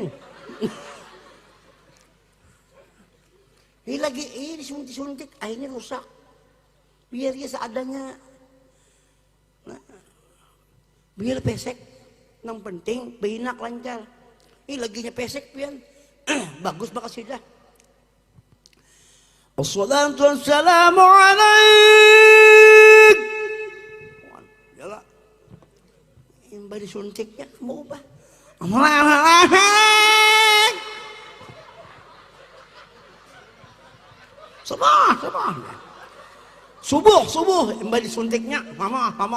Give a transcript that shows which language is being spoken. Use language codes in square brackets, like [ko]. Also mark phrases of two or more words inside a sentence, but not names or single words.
[bjn] Ini lagi disuntik, akhirnya rusak, biar dia seadanya, nah, biar pesek, yang penting behinak lancar. Ini laginya pesek pian, bagus makasih dah. [ar] الصلاة والسلام عليك. [bjn] Yalah. Yang bari suntiknya mau ubah. Subuh yang bari suntiknya mama.